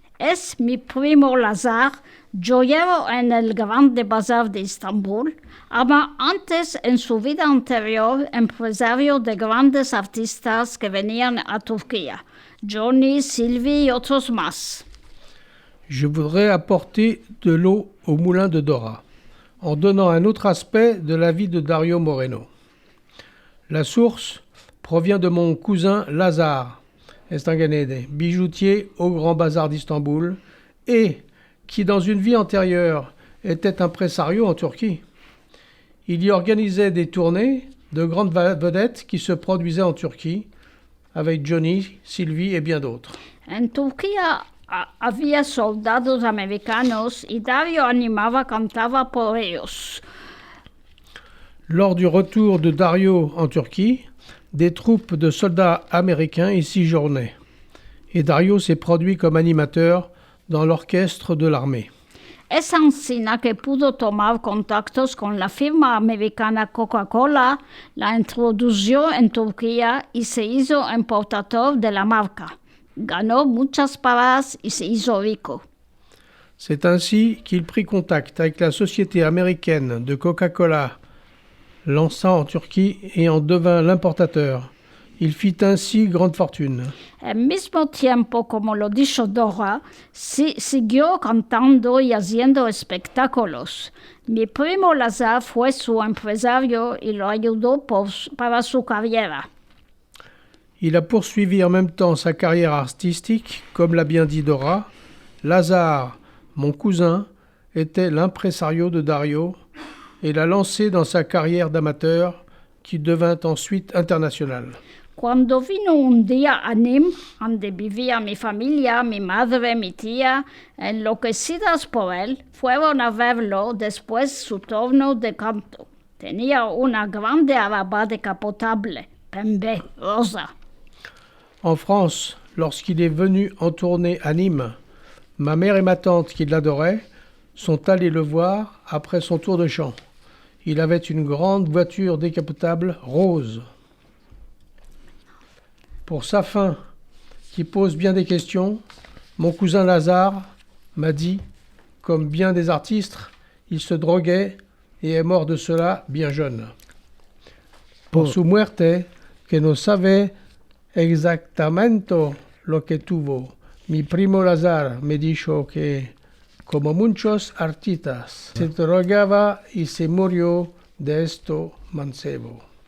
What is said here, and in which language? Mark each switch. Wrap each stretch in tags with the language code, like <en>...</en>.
<lad>Es mi primo Lazar, joyero en el Grande Bazar de Estambul, ama antes en su vida anterior empresario de grandes artistas que venían a Turquía, Johnny, Sylvie y otros más.</lad> <fr>Je voudrais apporter de l'eau au moulin de Dora, en donnant un autre aspect de la vie de Dario Moreno. La source provient de mon cousin Lazare Estanganede, bijoutier au Grand Bazar d'Istanbul, et qui, dans une vie antérieure, était impresario en Turquie. Il y organisait des tournées de grandes vedettes qui se produisaient en Turquie, avec Johnny, Sylvie et bien d'autres.</fr> <lad>En Turquía había soldados americanos y Dario animaba, cantaba por ellos.</lad> <fr>Lors du retour de Dario en Turquie, des troupes de soldats américains y séjournaient. Et Dario s'est produit comme animateur dans l'orchestre de l'armée.</fr> <lad>Es ansina que pudo tomar contactos con la firma americana Coca-Cola, la introdujo en Turquía y se hizo importador de la marca. Ganó muchas paradas y se hizo rico.</lad> <fr>C'est ainsi qu'il prit contact avec la société américaine de Coca-Cola, lança en Turquie et en devint l'importateur. Il fit ainsi grande fortune.</fr> <lad>Al mismo tiempo, como lo dijo Dora, siguió cantando y haciendo espectáculos. Mi primo Lazar fue su empresario y lo ayudó para su carrera.</lad> <fr>Il a poursuivi en même temps sa carrière artistique, comme l'a bien dit Dora. Lazare, mon cousin, était l'impresario de Dario et l'a lancé dans sa carrière d'amateur qui devint ensuite internationale.</fr> <lad>Cuando vino un día a Nîmes, donde vivía mi familia, mi madre, mi tía, enloquecidas por él, fueron a verlo después su turno de canto. Tenía una grande araba decapotable, pembe, rosa.</lad> <fr>En France, lorsqu'il est venu en tournée à Nîmes, ma mère et ma tante, qui l'adoraient, sont allées le voir après son tour de chant. Il avait une grande voiture décapotable rose. Pour sa fin, qui pose bien des questions, mon cousin Lazare m'a dit, comme bien des artistes, il se droguait et est mort de cela bien jeune.</fr> <lad>Por su muerte, que no sabe exactamente lo que tuvo, mi primo Lazare me dijo que, como muchos artistas, se drogaba y se murió de esto mancebo.</lad>